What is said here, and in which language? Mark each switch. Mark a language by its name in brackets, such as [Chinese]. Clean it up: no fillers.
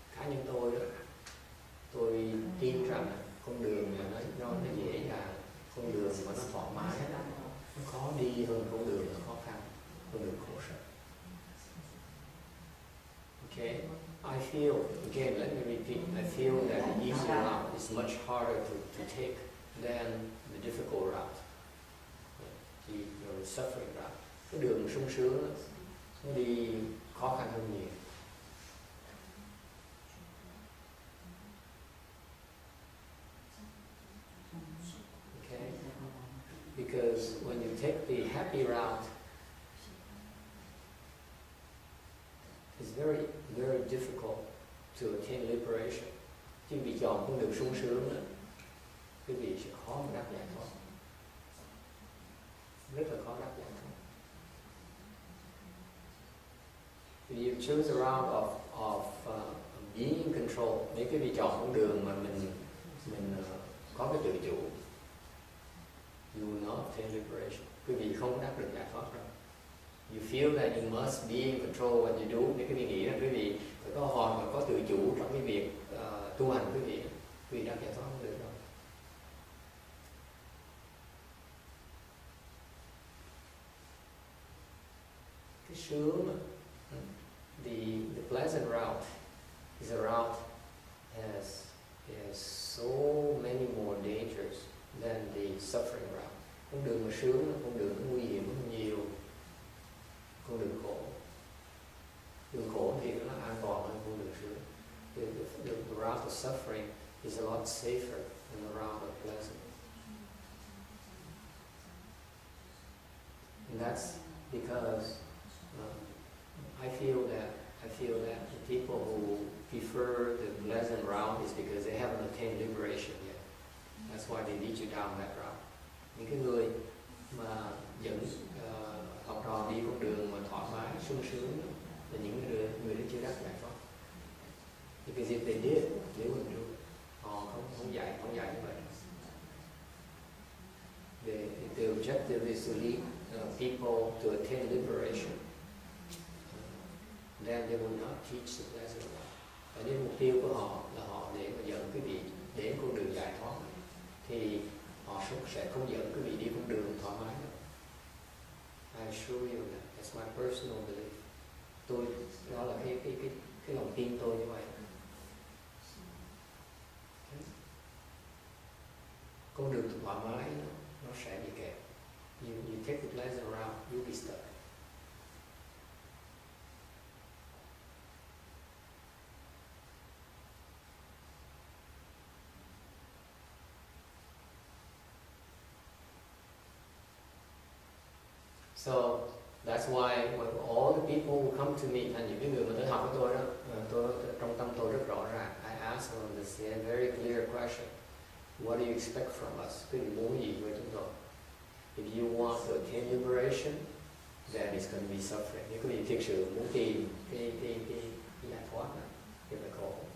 [Vietnamese] Cá nhân tôi tin rằng con đường mà nó dễ dàng, con đường mà nó thoải mái, nó khó đi hơn con đường nó khó khăn, con đường khổ sở. [English] Okay, I feel, again, let me repeat, I feel that the easy route is much harder to take than the difficult route. suffering route. [Vietnamese] Cái đường sung sướng đó, nó đi khó khăn hơn nhiều. [English] Okay? Because when you take the happy route, it's very, very difficult to attain liberation. [Vietnamese] Chứ vì chọn con đường sung sướng đó, quý vị sẽ khó mà đắc giải thoát. Rất là khó đắc giải thoát. [English] If you choose a route of being in control, [Vietnamese] nếu quý vị chọn con đường mà mình có cái tự chủ, [English] you will not attain liberation. [Vietnamese] Quý vị không đắc được giải thoát đâu. [English] You feel that you must be in control what you do. [Vietnamese] Nếu quý vị nghĩ là quý vị phải có hoàn và có tự chủ trong cái việc tu hành quý vị đắc giải thoát không được đâu. Cái sướng, [English] the pleasant route is a route has so many more dangers than the suffering route. [Vietnamese] Con đường mà sướng là con đường nguy hiểm hơn nhiều. Con đường khổ. Đường khổ thì nó an toàn hơn con đường sướng. [English] The route of suffering is a lot safer than the route of pleasant. And that's because I feel that the people who prefer the pleasant route is because they haven't attained liberation yet. That's why they lead you down that route. [Vietnamese] Những cái người mà dẫn học trò đi con đường mà thoải mái, sung sướng là những người đó chưa đắc giải thoát. [English] Because if they did, they wouldn't do it. [Vietnamese] Họ không dạy như vậy. [English] The objective is to lead people to attain liberation. Then they will not teach the pleasant route. [Vietnamese] Và nếu mục tiêu của họ là họ để mà dẫn quý vị đến con đường giải thoát, thì họ sẽ không dẫn quý vị đi con đường thoải mái đâu. [English] I assure you that that's my personal belief. [Vietnamese] Đó là cái lòng tin tôi như vậy. Con đường thoải mái nó sẽ bị kẹt. [English] You take the pleasant route, you'll be stuck. So that's why when all the people who come to me, [Vietnamese] thành những cái người mà tới học với tôi đó, trong tâm tôi rất rõ ràng. [English] I ask them this very clear question: What do you expect from us? [Vietnamese] Quý vị muốn gì với chúng tôi? [English] If you want to attain liberation, then it's going to be suffering. [Vietnamese] Nếu quý vị thực sự muốn tìm cái giải thoát này, thì phải khổ.